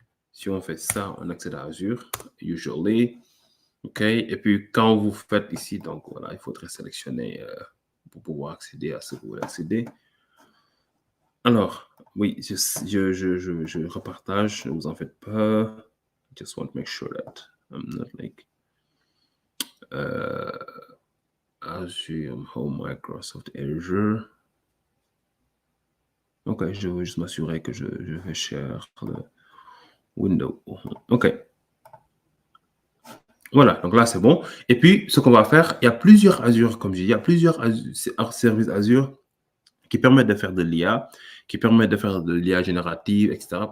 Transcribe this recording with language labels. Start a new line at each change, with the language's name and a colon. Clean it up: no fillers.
French: Si on fait ça, on accède à Azure, usually. OK. Et puis, quand vous faites ici, donc voilà, il faudrait sélectionner pour pouvoir accéder à ce que vous voulez accéder. Alors, oui, je repartage, ne vous en faites pas.
English: Just want to make sure that I'm not like Azure Home Microsoft Azure.
French: OK, je veux juste m'assurer que je vais share le window. OK. Voilà, donc là, c'est bon. Et puis, ce qu'on va faire, il y a plusieurs Azure, comme je dis, il y a plusieurs services Azure qui permettent de faire de l'IA, qui permettent de faire de l'IA générative, etc.